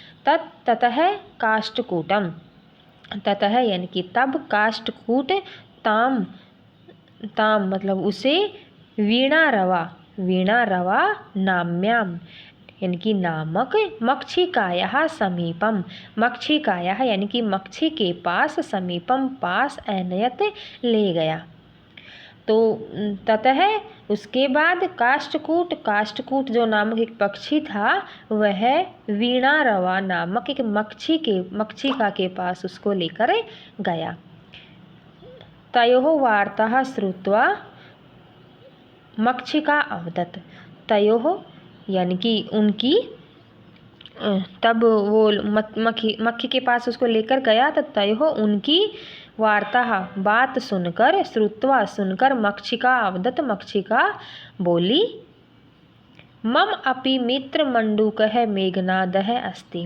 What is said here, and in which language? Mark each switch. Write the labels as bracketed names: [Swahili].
[Hindi] ततः काष्ठकूटम, ततः यानी कि तब काष्ठकूट ताम ताम मतलब उसे वीणारवा नाम्याम यानी कि नामक मक्षिकायाः समीपम, मक्षिकायाः यानी कि मक्षी के पास, समीपम पास, अनयत ले गया। तो ततः उसके बाद काष्ठकूट, काष्ठकूट जो नामक एक पक्षी था वह वीणारवा नामक एक मक्षिका के पास उसको लेकर गया। [Sanskrit] तयोः वार्ताः श्रुत्वा मक्षिका अवदत्। [Hindi] तयोः यानी कि उनकी, तब वो मक्खी के पास उसको लेकर गया तो तयोः उनकी वार्ता बात सुनकर, श्रुत्वा सुनकर, मक्षिका अवदत् मक्षिका बोली, [Sanskrit] मम अपि मित्र मंडूकः मेघनादः अस्ति।